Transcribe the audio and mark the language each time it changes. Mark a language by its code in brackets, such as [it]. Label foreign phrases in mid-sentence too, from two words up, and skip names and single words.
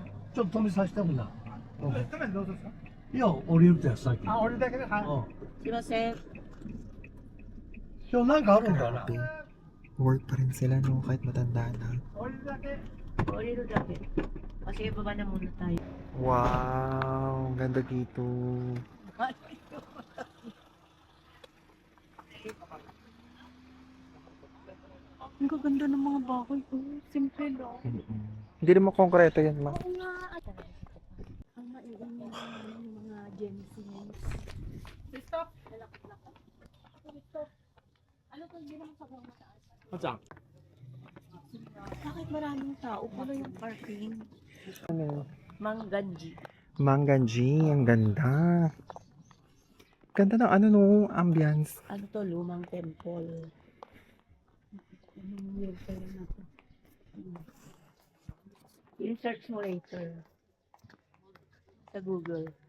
[ja] ちょっと止めさせてもな。いや、降りるってさっき。あ、降りるだけで、はい。すいません今日なんかあるんだな。 [tl] Work pa rin sila, no? Kahit matanda na. [ja] 降りるだけ。降りるだけ [tl] o sige baba na muna tayo Wow, ang ganda dito. ang gaganda ng mga bahay ko simple lang Hindi naman konkreto yan, ma. oo nga ang maiingay ng mga Gen Z stop ano to hindi naman sa mga mataas [ja] あちゃん。 [tl] bakit maraming tao pala yung parking Ano? Mangganji Mangganji, ang ganda. Ganda ng ano, no? Ambience. ano to lumang temple anong year pala na to i-search mo later sa Google